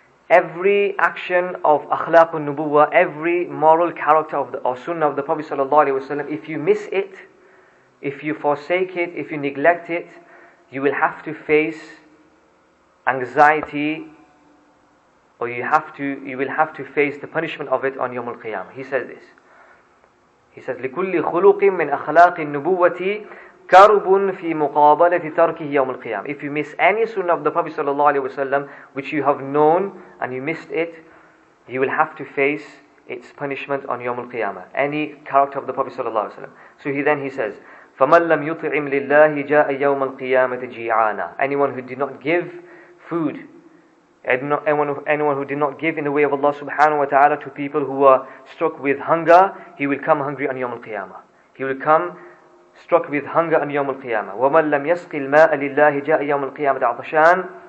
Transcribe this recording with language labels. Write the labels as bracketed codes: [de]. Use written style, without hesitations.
[en] every action of akhlaq al-nubuwwah, every moral character of the, or sunnah of the Prophet ﷺ, if you miss it, if you forsake it, if you neglect it, you will have to face anxiety, or you will have to face the punishment of it on Yawm al-Qiyamah. He says this. He says, [ar] لِكُلِّ خُلُقٍ مِّنْ أَخْلَاقِ النُّبُوَّةِ كَرْبٌ فِي مُقَابَلَةِ تَرْكِهِ يَوْمَ الْقِيَامَةِ. [en] If you miss any sunnah of the Prophet ﷺ, which you have known and you missed it, you will have to face its punishment on Yawm al-Qiyamah. Any character of the Prophet ﷺ. So he says, [ar] فَمَنْ لَمْ يُطْعِمْ لِلَّهِ جَاءَ يَوْمَ الْقِيَامَةِ جِيعَانًا. [en] Anyone who did not give food, anyone who did not give in the way of Allah subhanahu wa ta'ala to people who are struck with hunger, he will come hungry on Yawm al-Qiyamah. He will come struck with hunger on Yawm al-Qiyamah. [ar] وَمَنْ لَمْ يَسْقِ الْمَاءَ لِلَّهِ جَاءَ يَوْمَ الْقِيَامَةِ عَطَشَانًا.